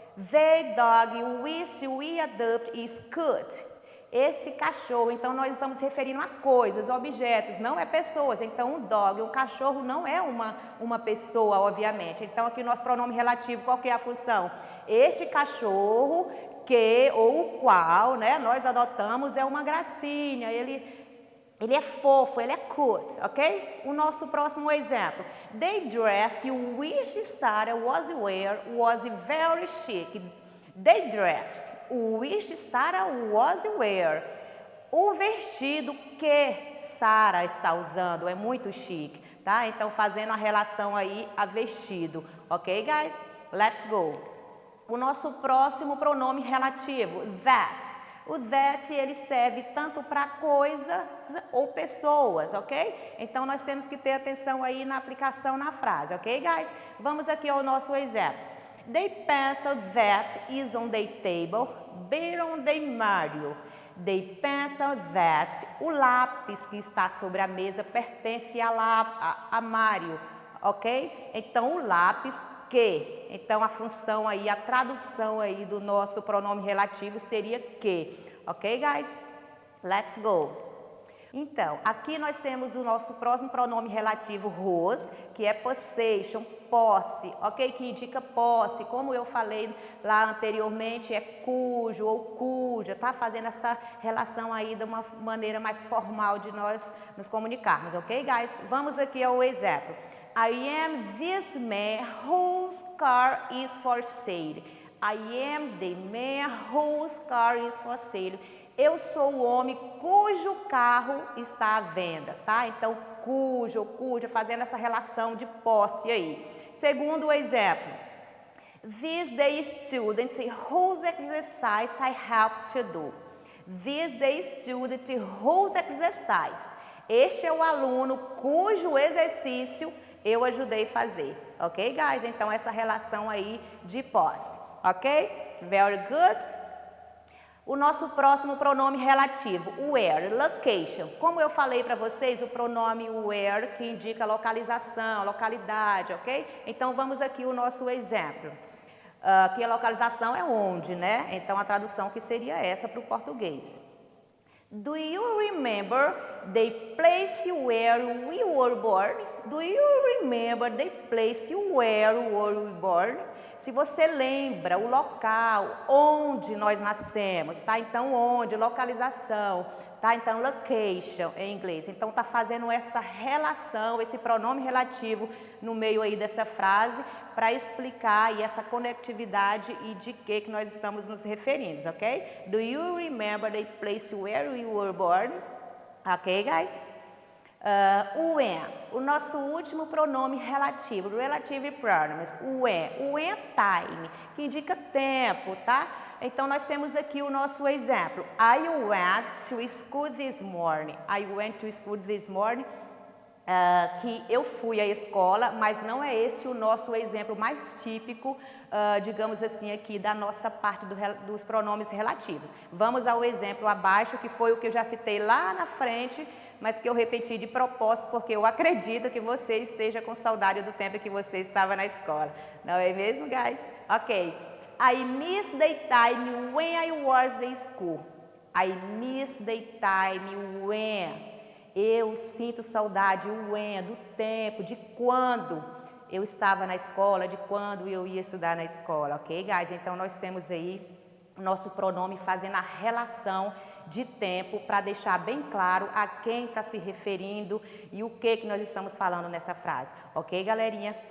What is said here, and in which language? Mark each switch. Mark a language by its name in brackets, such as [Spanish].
[English] The dog which we adopt is good. [Portuguese] Esse cachorro, então nós estamos referindo a coisas, objetos, não é pessoas. Então, um cachorro não é uma pessoa, obviamente. Então, aqui o nosso pronome relativo, qual que é a função? Este cachorro que ou o qual, né, nós adotamos é uma gracinha, ele é fofo, ele é cute, ok? O nosso próximo exemplo. [English] The dress you wish Sarah was wear was very chic. The dress which Sarah was wear. [Portuguese] O vestido que Sarah está usando é muito chique, tá? Então, fazendo a relação aí a vestido, ok, guys? [English] Let's go. [Portuguese] O nosso próximo pronome relativo, that. O that, ele serve tanto para coisas ou pessoas, ok? Então, nós temos que ter atenção aí na aplicação na frase, ok, guys? Vamos aqui ao nosso exemplo. [English] The pencil that is on the table belongs to Mario. The pencil that, [Portuguese] o lápis que está sobre a mesa pertence a Mário, ok? Então, o lápis que. Então, a função aí, a tradução aí do nosso pronome relativo seria que. Ok, guys? [English] Let's go. [Portuguese] Então, aqui nós temos o nosso próximo pronome relativo whose, que é possession, posse, ok? Que indica posse. Como eu falei lá anteriormente, é cujo ou cuja, tá? Fazendo essa relação aí de uma maneira mais formal de nós nos comunicarmos, ok, guys? Vamos aqui ao exemplo. [English] I am this man whose car is for sale. I am the man whose car is for sale. [Portuguese] Eu sou o homem cujo carro está à venda, tá? Então, cujo ou cuja, fazendo essa relação de posse aí. Segundo o exemplo. [English] This the student whose exercise I helped to do. This the student whose exercise. [Portuguese] Este é o aluno cujo exercício eu ajudei a fazer. Ok, guys? Então, essa relação aí de posse. Ok? [English] Very good. [Portuguese] O nosso próximo pronome relativo, where, location. Como eu falei para vocês, o pronome where que indica localização, localidade, ok? Então, vamos aqui o nosso exemplo. Que a localização é onde, né? Então, a tradução que seria essa para o português. [English] Do you remember the place where we were born? Do you remember the place where we were born? [Portuguese] Se você lembra o local onde nós nascemos, tá? Então, onde, localização, tá? Então, location em inglês. Então, tá fazendo essa relação, esse pronome relativo no meio aí dessa frase para explicar aí essa conectividade e de que nós estamos nos referindo, ok? [English] Do you remember the place where you were born? [Portuguese] Ok, guys? When, o nosso último pronome relativo, [English] relative pronouns, [Portuguese] when. When é time, que indica tempo, tá? Então, nós temos aqui o nosso exemplo. [English] I went to school this morning. I went to school this morning. [Portuguese] Que eu fui à escola, mas não é esse o nosso exemplo mais típico, digamos assim, aqui da nossa parte dos pronomes relativos. Vamos ao exemplo abaixo, que foi o que eu já citei lá na frente, mas que eu repeti de propósito, porque eu acredito que você esteja com saudade do tempo que você estava na escola. Não é mesmo, guys? Ok. [English] I miss the time when I was in school. I miss the time when... [Portuguese] Eu sinto saudade, do tempo, de quando eu estava na escola, de quando eu ia estudar na escola, ok, guys? Então, nós temos aí o nosso pronome fazendo a relação de tempo para deixar bem claro a quem está se referindo e o que nós estamos falando nessa frase, ok, galerinha?